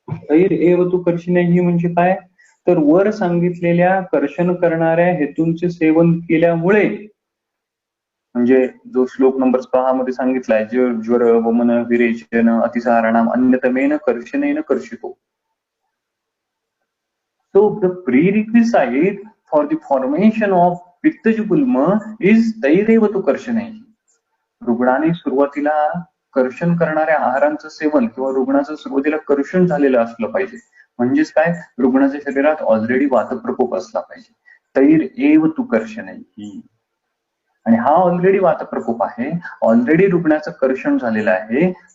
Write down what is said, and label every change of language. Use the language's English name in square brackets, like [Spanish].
[Sanskrit] तैर एव तू कर्षणैहि [Marathi] म्हणजे काय, तर वर सांगितलेल्या कर्षण करणाऱ्या हेतूंचे सेवन केल्यामुळे, म्हणजे जो श्लोक नंबर 6 मध्ये सांगितलाय, [Sanskrit] ज्वर वमन विरेचन अतिसारणाम अन्यतमेन कर्षणेन कर्षितो. [English] So the prerequisite for the formation of pittaja gulma is [Sanskrit] तैरेव तू कर्षणैहि. [Marathi] रुग्णाने सुरुवातीला कर्षण करणाऱ्या आहारांचं सेवन किंवा रुग्णाचं सुरुवातीला कर्षण झालेलं असलं पाहिजे. म्हणजेच काय, रुग्णाच्या शरीरात ऑलरेडी वातप्रकोप असला पाहिजे. [Sanskrit] तैर एव तू कर्षणैहि. [Marathi] आणि हा ऑलरेडी वातप्रकोप आहे, ऑलरेडी रुग्णाचं कर्षण झालेलं आहे.